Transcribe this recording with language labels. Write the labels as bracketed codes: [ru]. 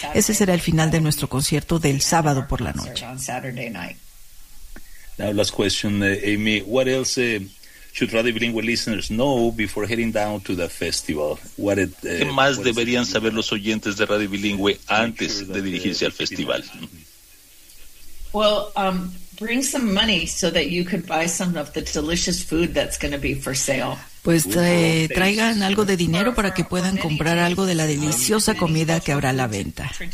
[es] Ese será el final de nuestro concierto del sábado por la noche. [en] Now last question, Amy, what else should Radio Bilingüe listeners know before heading down to the festival? [es] ¿Qué más deberían saber los oyentes de Radio Bilingüe antes de dirigirse al festival? [en] Well, bring some money so that you could buy some of the delicious food that's going to be for sale. [es] Pues traigan algo de dinero para que puedan comprar algo de la deliciosa comida que habrá a la venta.